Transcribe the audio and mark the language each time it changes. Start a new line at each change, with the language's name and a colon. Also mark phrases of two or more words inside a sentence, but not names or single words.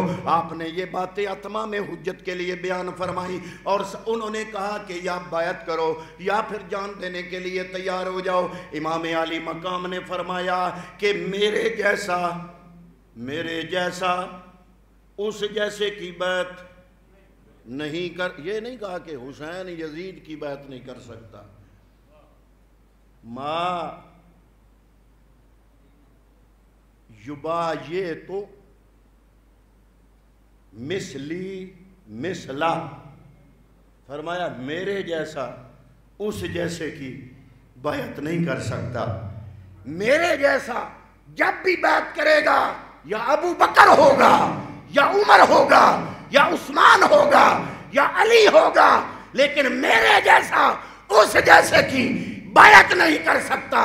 Urdu: آپ نے یہ باتیں اتمام حجت کے لیے بیان فرمائی، اور انہوں نے کہا کہ یا بیعت کرو یا پھر جان دینے کے لیے تیار ہو جاؤ۔ امام علی مقام نے فرمایا کہ میرے جیسا اس جیسے کی بیعت نہیں کر، یہ نہیں کہا کہ حسین یزید کی بیعت نہیں کر سکتا،
Arabic: ما یبایعت مثلی مثلا،
Urdu: فرمایا میرے جیسا اس جیسے کی بیعت نہیں کر سکتا۔ میرے جیسا جب بھی بیعت کرے گا یا ابو بکر ہوگا یا عمر ہوگا یا عثمان ہوگا یا علی ہوگا، لیکن میرے جیسا اس جیسے کی بیعت نہیں کر سکتا۔